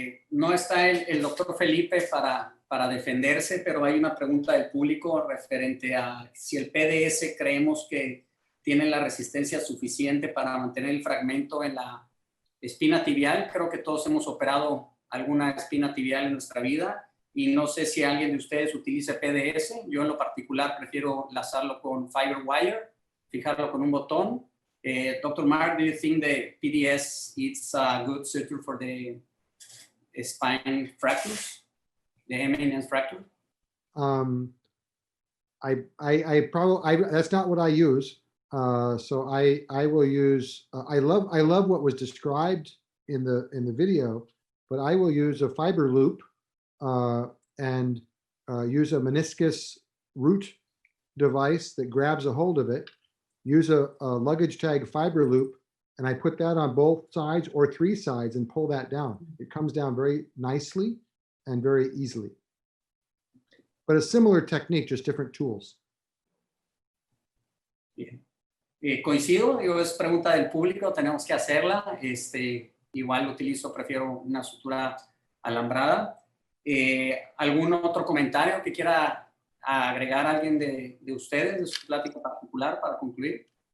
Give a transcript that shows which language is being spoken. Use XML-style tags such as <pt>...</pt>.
<es>No está el doctor Felipe para defenderse, pero hay una pregunta del público referente a si el PDS creemos que tiene la resistencia suficiente para mantener el fragmento en la espina tibial. Creo que todos hemos operado alguna espina tibial en nuestra vida y no sé si alguien de ustedes utilice PDS. Yo en lo particular prefiero lazarlo con Fiberwire, fijarlo con un botón.</es> <en>Dr. Mark, do you think the PDS is a good suture for the spine fractures, the eminence fracture? I probably that's not what I use. So I will use. I love what was described in the video, but I will use a fiber loop and use a meniscus root device that grabs a hold of it. Use a luggage tag fiber loop, and I put that on both sides or three sides and pull that down. It comes down very nicely and very easily. But a similar technique, just different tools.</en> <es>Bien. Coincido, digo, es pregunta del público, tenemos que hacerla. Igual utilizo, prefiero una sutura alambrada. ¿Algún otro comentario que quiera agregar alguien de ustedes, de su plática particular para concluir?</es>